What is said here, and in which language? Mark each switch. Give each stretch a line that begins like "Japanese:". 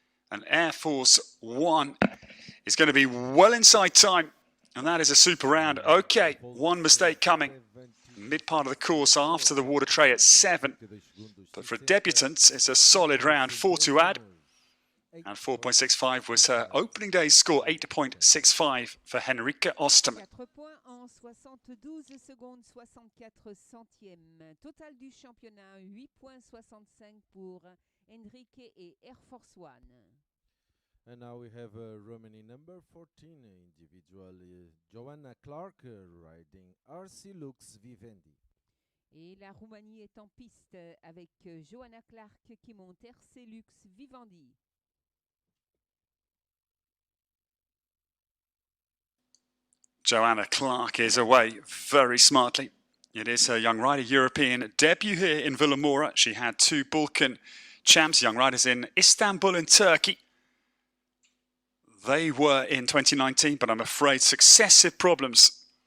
English: And Air Force One is going to be well inside time. And that is a super round. Okay, one mistake coming. Mid part of the course after the water tray at 7. But for debutants, it's a solid round. 4 to add. And 4.65 was her opening day's score. 8.65 for Enrique Osterman.
French: 4 points en 72 secondes, 64 centièmes. Total du championnat, 8.65 pour Enrique et Air Force One.
English: And now we have Romani number 14 individual, Joanna Clark riding RC Lux Vivendi.
French: Et la Roumanie est en piste avec Joanna Clark qui monte RC Lux Vivendi.
English: Joanna Clark is away very smartly. It is her young rider European debut here in Vilamoura. She had 2 Balkan champs, young riders in Istanbul in Turkey. They were in 2019, but I'm afraid successive problems.